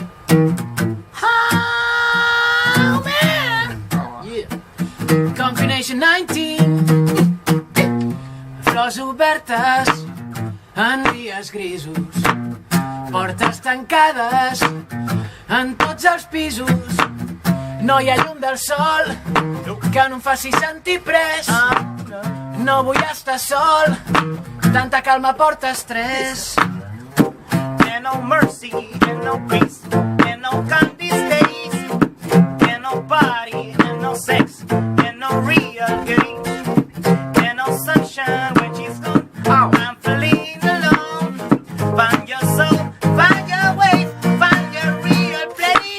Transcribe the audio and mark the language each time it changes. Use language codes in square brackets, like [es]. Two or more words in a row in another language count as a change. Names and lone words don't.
[en] Oh man, yeah. Combination 19. [ca] Flors obertes en dies grisos, portes tancades en tots els pisos. No hi ha llum del sol que no em faci sentir pres. No vull estar sol, tanta calma porta estrès. [en] And no mercy, and no peace, and no kind these days, and no party, and no sex, and no real games, and no sunshine when she's gone. I'm feeling alone. Find your soul, find your way, find your real place.